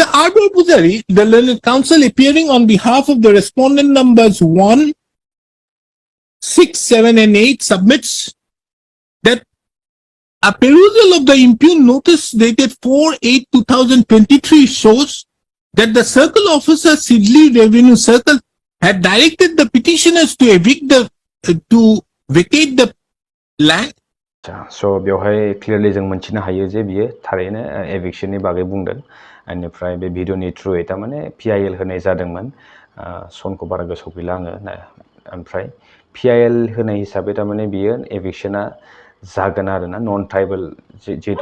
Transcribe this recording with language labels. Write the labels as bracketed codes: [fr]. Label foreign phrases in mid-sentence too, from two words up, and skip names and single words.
[en] Arww Pujari, the learned counsel, appearing on behalf of the respondent numbers 1, 6, 7 and 8, submits that a perusal of the impugned notice dated 4/8/2023 shows that the circle officer Sidley Revenue Circle had directed the petitioners to vacate the land. [brx] So बेवहाय क्लियरलि जों मोनथिनो हायो जे बियो थारैनो एभिक्शननि बागै बुंदों बेनिफ्राय बे भिडिअनि थ्रुयै थारमाने PIL होनाय जादोंमोन सनखौ बारा गोसोआव गैला आङो ओमफ्राय PIL होनाय हिसाबै थारमाने बियो एभिक्शना जागोन आरोना [en] non tribal [brx] जिहेतु